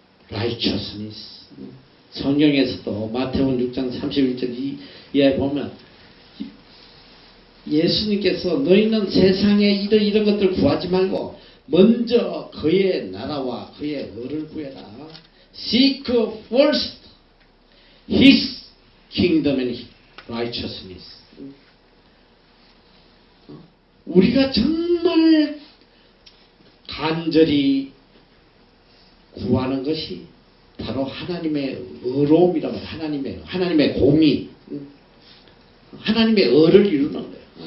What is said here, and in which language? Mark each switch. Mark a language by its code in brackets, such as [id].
[en] righteousness. [ko] 성경에서도 마태복음 6장 31절 이하에 보면 예수님께서 너희는 세상에 이런 것들 구하지 말고 먼저 그의 나라와 그의 의를 구해라. [en] Seek first His kingdom and righteousness. [ko] 우리가 정말 간절히 구하는 것이 바로 하나님의 의로움이라고 해요. 하나님의 공의, 하나님의 의를 이루는 거예요.